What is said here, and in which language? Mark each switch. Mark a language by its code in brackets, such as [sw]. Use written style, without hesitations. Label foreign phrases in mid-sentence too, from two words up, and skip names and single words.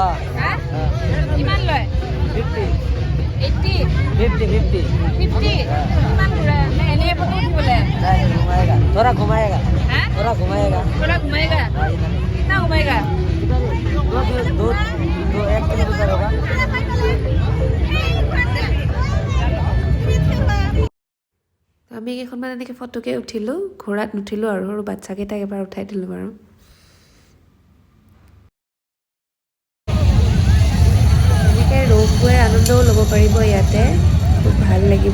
[as] কিমান লয়? 80? 50? কিমান ঘূৰা? নে এনেই ফটো উঠিবলৈ? [hi] थोड़ा घुमाएगा [as] হা? [hi] थोड़ा घुमाएगा थोड़ा घुमाएगा? कितना घुमाएगा? दो 1 किलोमीटर होगा। [as] আমি কেইখনমান এনেকৈ ফটোকে উঠিলোঁ, ঘোঁৰাত নুঠিলোঁ আৰু সৰু বাচ্ছাকেইটাক এবাৰ উঠাই দিলোঁ বাৰু। এনেকৈ ৰ'দ গৈ আনন্দও ল'ব পাৰিব ইয়াতে, খুব ভাল লাগিব।